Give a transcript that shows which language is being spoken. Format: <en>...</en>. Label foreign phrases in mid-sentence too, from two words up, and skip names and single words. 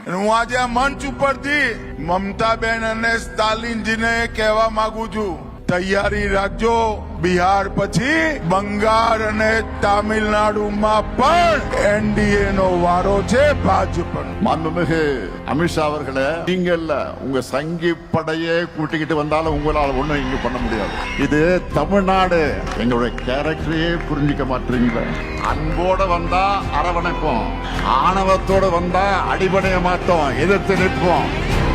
<gu>હું આજે આ મંચ ઉપરથી મમતાબેન અને સ્ટાલિનજીને કહેવા માંગુ છું, તૈયારી રાખજો, બિહાર પછી બંગાળ અને તામિલનાડુમાં પણ એનડીએ નો વારો છે ભાજપ.</gu> <ta>மாண்புமிகு அமித்ஷா அவர்களே, நீங்க இல்ல உங்க சங்கி படையே கூட்டிக்கிட்டு வந்தாலும் உங்களால் ஒண்ணும் இங்க பண்ண முடியாது. இது தமிழ்நாடு. எங்களுடைய கேரக்டரையே புரிஞ்சிக்க மாட்டீங்களா? அன்போட வந்தா அரவணைப்போம், ஆணவத்தோட வந்தா அடிபடைய மாட்டோம், எதிர்த்து நிற்போம்.</ta>